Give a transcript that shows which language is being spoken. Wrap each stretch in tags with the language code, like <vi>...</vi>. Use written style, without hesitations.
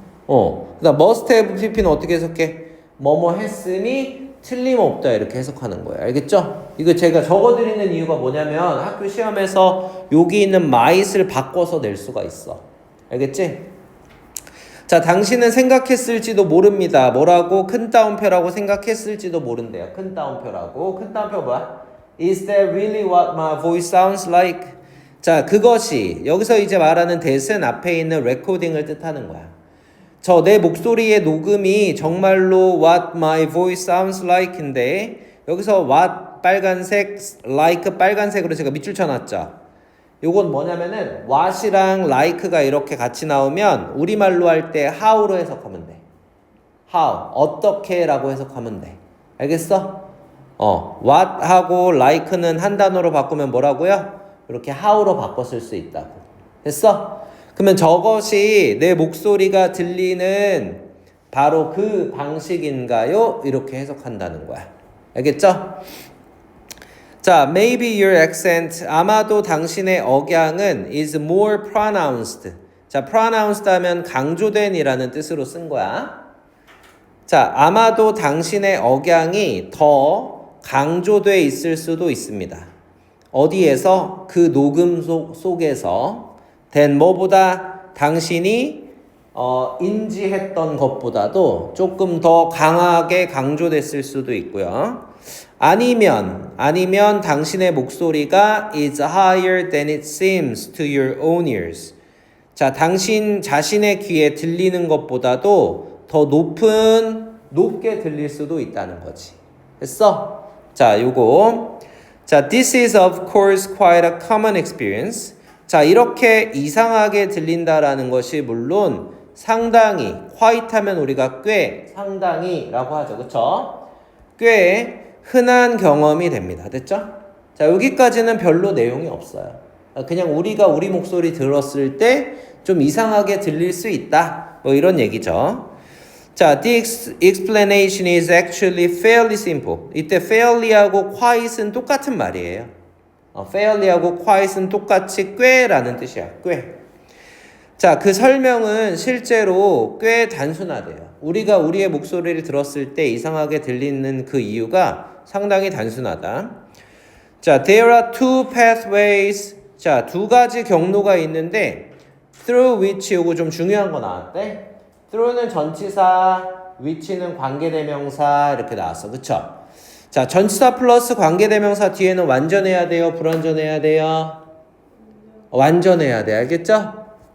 <ko>그 다음 must have pp는 어떻게 해석해? 뭐뭐 했으니 틀림없다 이렇게 해석하는 거예요. 알겠죠? 이거 제가 적어드리는 이유가 뭐냐면 학교 시험에서 여기 있는 might을 바꿔서 낼 수가 있어. 알겠지? 자, 당신은 생각했을지도 모릅니다. 뭐라고? 큰 따옴표라고 생각했을지도 모른대요. 큰 따옴표라고. 큰 따옴표 뭐야?</ko> <en>Is that really what my voice sounds like?</en> <ko>자, 그것이 여기서 이제 말하는 that은 앞에 있는 recording을 뜻하는 거야. 저 내 목소리의 녹음이 정말로</ko> <en>what my voice sounds like</en> <ko>인데 여기서 what 빨간색, like 빨간색으로 제가 밑줄 쳐놨죠. 요건 뭐냐면은 what이랑 like가 이렇게 같이 나오면 우리말로 할 때 how로 해석하면 돼. how, 어떻게 라고 해석하면 돼. 알겠어? what하고 like는 한 단어로 바꾸면 뭐라고요? 이렇게 how로 바꿔 쓸 수 있다고. 됐어? 그러면 저것이 내 목소리가 들리는 바로 그 방식인가요? 이렇게 해석한다는 거야. 알겠죠?</ko> <en>자, maybe your accent,</en> <ko>아마도 당신의 억양은</ko> <en>is more pronounced.</en> <ko>자, pronounced 하면 강조된 이라는 뜻으로 쓴 거야. 자, 아마도 당신의 억양이 더 강조돼 있을 수도 있습니다. 어디에서? 그 녹음 속에서 된 뭐보다 당신이 인지했던 것보다도 조금 더 강하게 강조됐을 수도 있고요. 아니면 당신의 목소리가</ko> <en>is higher than it seems to your own ears.</en> <ko>자, 당신 자신의 귀에 들리는 것보다도 더 높게 들릴 수도 있다는 거지. 됐어? 자, 요거.</ko> <en>자, this is of course quite a common experience.</en> <ko>자, 이렇게 이상하게 들린다라는 것이 물론 상당히, quite 하면 우리가 꽤, 상당히 라고 하죠. 그쵸? 꽤 흔한 경험이 됩니다. 됐죠? 자, 여기까지는 별로 내용이 없어요. 그냥 우리가 우리 목소리 들었을 때 좀 이상하게 들릴 수 있다. 뭐 이런 얘기죠.</ko> <en>자, the explanation is actually fairly simple.</en> <ko>이때 fairly하고 quite은 똑같은 말이에요. fairly하고 quiet은 똑같이 꽤라는 뜻이야. 꽤. 자, 그 설명은 실제로 꽤 단순하대요. 우리가 우리의 목소리를 들었을 때 이상하게 들리는 그 이유가 상당히 단순하다.</ko> <en>자, there are two pathways.</en> <ko>자, 두 가지 경로가 있는데 through which 요거 좀 중요한 거 나왔대. through는 전치사, which는 관계대명사 이렇게 나왔어. 그쵸? 자, 전치사 플러스 관계대명사 뒤에는 완전해야 돼요? 불완전해야 돼요? 완전해야 돼. 알겠죠?</ko>